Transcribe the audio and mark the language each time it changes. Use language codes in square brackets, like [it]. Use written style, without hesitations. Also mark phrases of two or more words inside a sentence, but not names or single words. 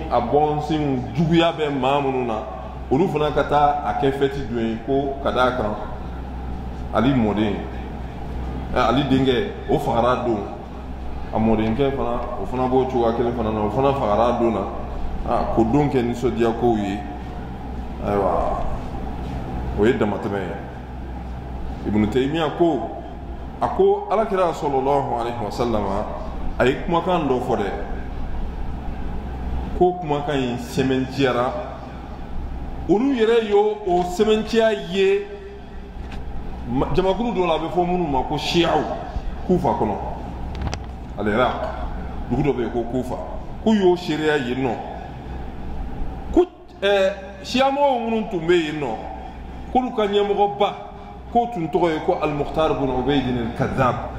[bm] a bɔnsenw juguya bɛ maa minnu na olu fana ka taa a kɛ fɛti don ye ko ka d'a kan ali mɔden ali denkɛ o fagara don a mɔdenkɛ fana o fana b'o cogoya kelen fana na o fana fagara don na ko don kɛ nisɔndiya kow ye ayiwa o ye damatɛmɛ ye Ibn Taymiya ko a ko alakira [ar] صلى الله عليه وسلم [bm] a ye kumakan dɔ fɔ dɛ ko kumakan in sɛmɛntiyara olu yɛrɛ y'o o sɛmɛntiya ye jamakulu dɔ la a bɛ fɔ minnu ma ko Shiaw Kufa kɔnɔ al-Iraq dugu dɔ bɛ yen ko Kufa k'u y'o seereya yen nɔ ko Shiamɔgɔw minnu tun bɛ yen nɔ k'olu ka ɲɛmɔgɔba k'o tun tɔgɔ ye ko Al-Mukhtar ibn Ubayd al-Kadhdhab